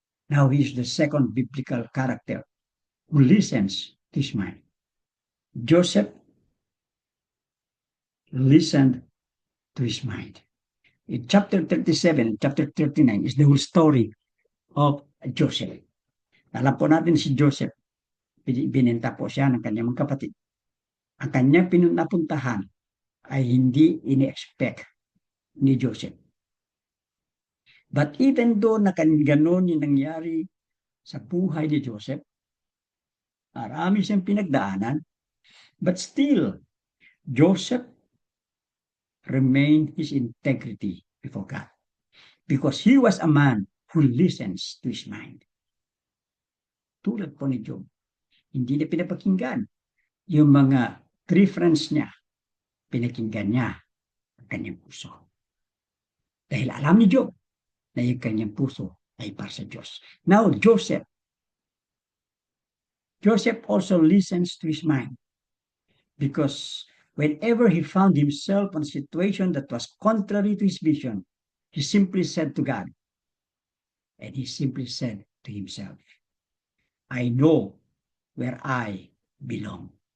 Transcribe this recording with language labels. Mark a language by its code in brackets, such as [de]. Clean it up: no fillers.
[en] Now here's the second biblical character who listens to his mind. Joseph listened to his mind. In chapter 37 and chapter 39 is the whole story of Joseph. [tl] Alam po natin si Joseph, binenta po siya ng kanyang mga kapatid. Ang kanyang pinunapuntahan ay hindi ini-expect ni Joseph. [en] But even though [tl] na ganon yung nangyari sa buhay ni Joseph, marami siyang pinagdaanan, [en] but still, Joseph remained his integrity before God. Because he was a man who listens to his mind. [tl] Tulad po ni Job, hindi niya pinapakinggan yung mga three friends niya, pinakinggan niya ang kanyang puso. Dahil alam ni Job na yung kanyang puso ay para sa Diyos. [en] Now, Joseph also listens to his mind because whenever he found himself in a situation that was contrary to his vision, he simply said to God, and he simply said to himself, I know where I belong.